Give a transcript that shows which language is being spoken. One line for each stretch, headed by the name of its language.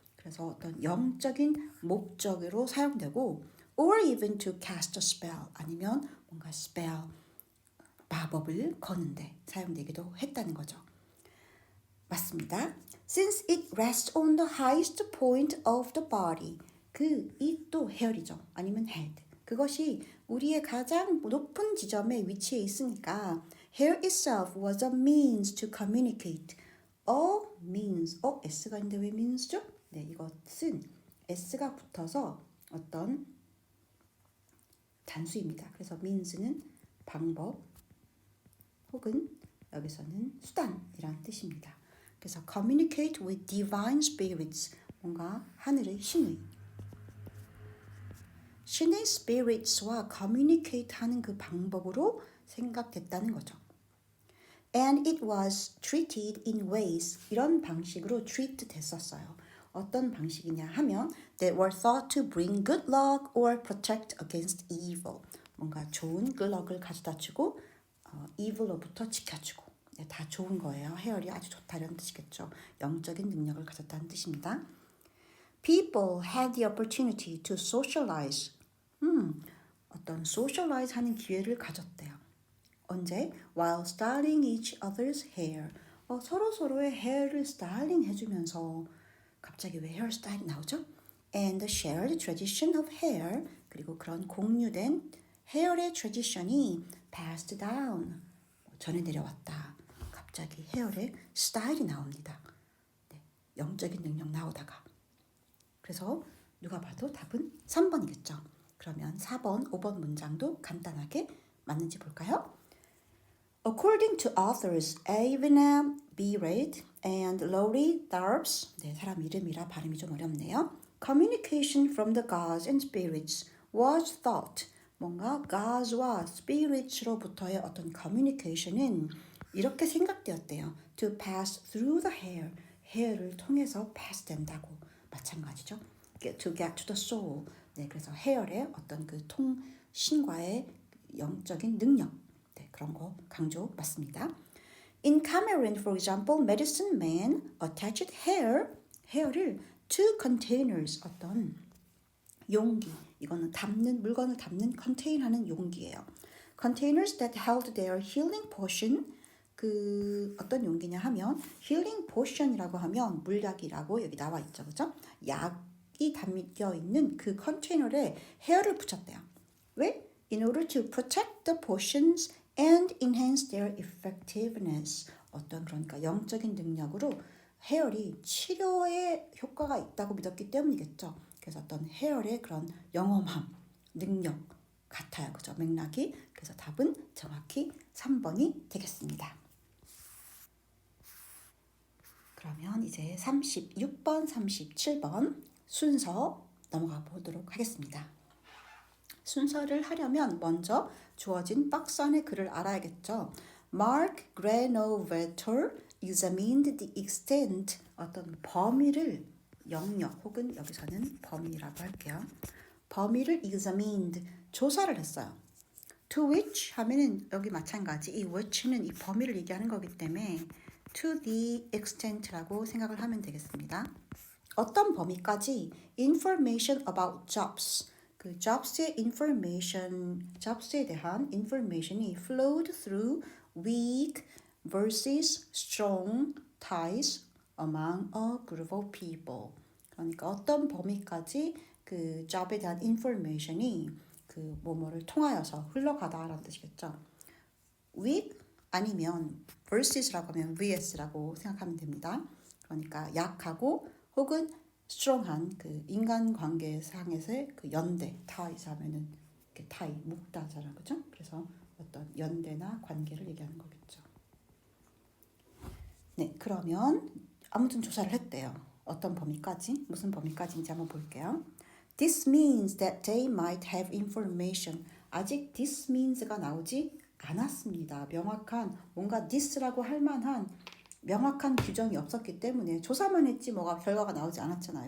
Korean: 그래서 어떤 영적인 목적으로 사용되고
English: or even to cast a spell
Korean: 아니면 뭔가 spell 마법을 거는데 사용되기도 했다는 거죠. 맞습니다.
English: Since it rests on the highest point of the body.
Korean: 이 또 hair이죠. 아니면 head. 그것이 우리의 가장 높은 지점에 위치해 있으니까
English: hair itself was a means to communicate. means.
Korean: S가 있는데 왜 means죠? 네, 이것은 S가 붙어서 어떤 단수입니다. 그래서 means는 방법 혹은 여기서는 수단이란 뜻입니다.
English: 그래서 communicate with divine spirits.
Korean: 뭔가 하늘의 신의 spirits와 communicate 하는 그 방법으로 생각됐다는 거죠.
English: And it was treated in ways
Korean: 이런 방식으로
English: treat 됐었어요.
Korean: 어떤 방식이냐 하면
English: that were thought to bring good luck or protect against evil.
Korean: 뭔가 좋은
English: good luck을
Korean: 가져다 주고 evil로부터 지켜주고 네, 다 좋은 거예요. 헤어리 아주 좋다는 뜻이겠죠. 영적인 능력을 가졌다는 뜻입니다.
English: People had the opportunity to socialize.
Korean: 어떤 socialize 하는 기회를 가졌대요. 언제?
English: While styling each other's hair.
Korean: 서로의 헤어를 스타일링 해주면서 갑자기 왜 헤어스타일이 나오죠?
English: And the shared tradition of hair.
Korean: 그리고 그런 공유된 헤어의 트레디션이
English: passed down.
Korean: 전해 내려왔다. 갑자기 헤어의 스타일이 나옵니다. 네, 영적인 능력 나오다가. 그래서 누가 봐도 답은 3번이겠죠. 그러면 4번, 5번 문장도 간단하게 맞는지 볼까요?
English: According to authors Avina Beard and Laurie Darbs,
Korean: 네, 사람 이름이라 발음이 좀 어렵네요.
English: Communication from the gods and spirits was thought.
Korean: 뭔가 gods와 spirits로부터의 어떤 communication은 이렇게 생각되었대요.
English: To pass through the hair.
Korean: hair를 통해서 pass 된다고. 마찬가지죠.
English: To get to the soul.
Korean: 네, 그래서 hair의 어떤 그 통신과의 영적인 능력. 네, 그런 거 강조 맞습니다.
English: In Cameroon, for example, medicine man attached hair를 to containers,
Korean: 어떤 용기, 이거는 물건을 담는 컨테인하는 용기예요.
English: Containers that held their healing potion,
Korean: 그 어떤 용기냐 하면 healing potion이라고 하면 물약이라고 여기 나와 있죠, 그죠? 약이 담겨 있는 그 컨테이너에 헤어를 붙였대요. 왜?
English: In order to protect the potions and enhance their effectiveness.
Korean: 어떤 그러니까 영적인 능력으로 헤어리 치료에 효과가 있다고 믿었기 때문이겠죠. 그래서 어떤 헤어의 그런 영험함, 능력 같아요. 그죠? 맥락이. 그래서 답은 정확히 3번이 되겠습니다. 그러면 이제 36번, 37번 순서 넘어가 보도록 하겠습니다. 순서를 하려면 먼저 주어진 박스 안의 글을 알아야겠죠.
English: Mark Granovetter examined the extent,
Korean: 어떤 범위를 영역 혹은 여기서는 범위라고 할게요. 범위를 examined, 조사를 했어요. To which 하면은 여기 마찬가지 이 which는 이 범위를 얘기하는 거기 때문에
English: to the extent
Korean: 라고 생각을 하면 되겠습니다. 어떤 범위까지
English: information about jobs, 그 jobs의 information, jobs에 대한 information이 flowed through weak versus strong ties among a group of people.
Korean: 그러니까 어떤 범위까지 그 job에 대한 information이 그 뭐뭐를 통하여서 흘러가다라는 뜻이겠죠. weak 아니면 versus라고 하면 vs라고 생각하면 됩니다. 그러니까 약하고 혹은 strong한 그 인간관계상에서의 그 연대, ties 하면은 이렇게 tie, 묶다잖아, 그죠? 그래서 어떤 연대나 관계를 얘기하는 거겠죠. 네, 그러면 아무튼 조사를 했대요. 어떤 범위까지, 무슨 범위까지인지 한번 볼게요.
English: This means that they might have information.
Korean: 아직 this means가 나오지 않았습니다. 명확한 뭔가 this라고 할 만한 명확한 규정이 없었기 때문에 조사만 했지 뭐가 결과가 나오지 않았잖아요.